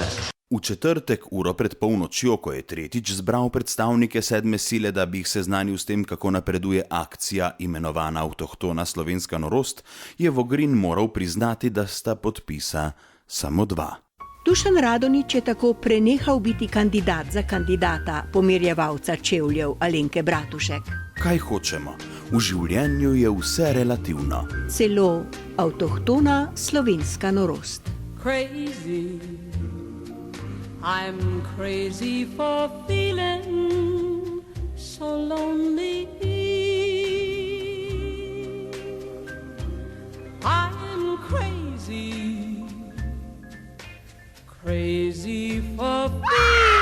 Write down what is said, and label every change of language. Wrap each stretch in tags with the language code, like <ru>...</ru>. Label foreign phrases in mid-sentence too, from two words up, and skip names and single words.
<sl>V četrtek, uro pred polnočjo, ko je tretjič zbral predstavnike sedme sile, da bi jih seznanil s tem, kako napreduje akcija imenovana Avtohtona slovenska norost, je Vogrin moral priznati, da sta podpisa samo 2. Dušan Radonjić je tako prenehal biti kandidat za kandidata pomirjevalca čevljev Alenke Bratušek. Kaj hočemo? V življenju je vse relativno. Celo avtohtona slovenska norost.</sl> <en>Crazy, I'm crazy for feeling so lonely. I'm crazy, crazy for feeling</en>